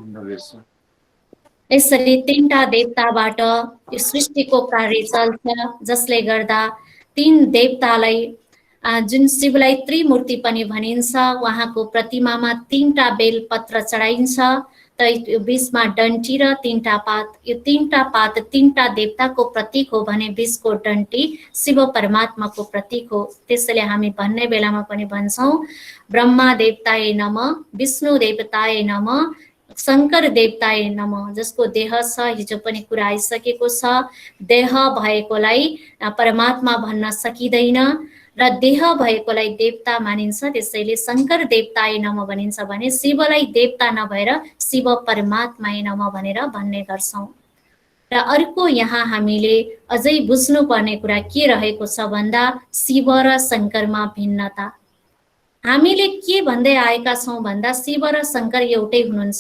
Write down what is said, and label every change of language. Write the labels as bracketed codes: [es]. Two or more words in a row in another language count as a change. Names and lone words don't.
[ne] यसरी तीनटा देवताबाट यो सृष्टिको कार्य चल्छ, जसले गर्दा तीन देवतालाई जुन शिवलाई त्रिमूर्ति पनि भनिन्छ, उहाँको प्रतिमामा तीनटा बेलपत्र चढाइन्छ। त यो बीचमा डन्ठी र तीनटा पात, यो तीनटा पात तीनटा देवताको प्रतीक हो भने बीचको डन्ठी शिव परमात्माको प्रतीक हो। त्यसैले हामी भन्ने बेलामा पनि भन्छौँ [sa] ब्रह्मा देवताय नमः, विष्णु देवताय नमः, शङ्कर देवताय नमः। [ne] जसको देह छ, हिजो पनि कुरा आइसकेको छ, देह भएकोलाई परमात्मा भन्न सकिँदैन र देह भएकोलाई देवता मानिन्छ। त्यसैले [sa] शङ्कर देवताय नमः [ne] भनिन्छ भने शिवलाई देवता नभएर [sa] शिव परमात्माय नमः [ne] भनेर भन्ने गर्छौँ। र अर्को यहाँ हामीले अझै बुझ्नुपर्ने कुरा के रहेको छ भन्दा शिव र शङ्करमा भिन्नता। हामीले के भन्दै आएका छौँ भन्दा शिव र शङ्कर एउटै हुनुहुन्छ।